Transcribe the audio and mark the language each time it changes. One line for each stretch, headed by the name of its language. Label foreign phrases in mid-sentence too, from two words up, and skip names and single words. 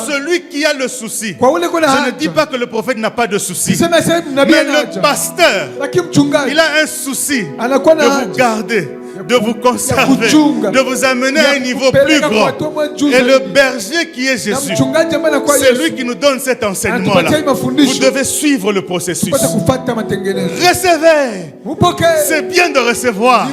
French: celui qui a le souci.
Swahili: Kwa ule kuna
French: Je ne dis
Swahili: haja.
French: pas que le prophète n'a pas de souci.
Swahili: Sema sasa nabii
French: Mais
Swahili: ana
French: le
Swahili: haja.
French: pasteur,
Swahili: Lakini mchungaji
French: il a un souci
Swahili: anakuwa
French: de
Swahili: na
French: vous
Swahili: haja
French: garder, de vous conserver, de vous amener à un niveau plus grand. Et le berger qui est Jésus, c'est lui qui nous donne cet enseignement-là. Vous devez suivre le processus. Recevez. C'est bien de recevoir.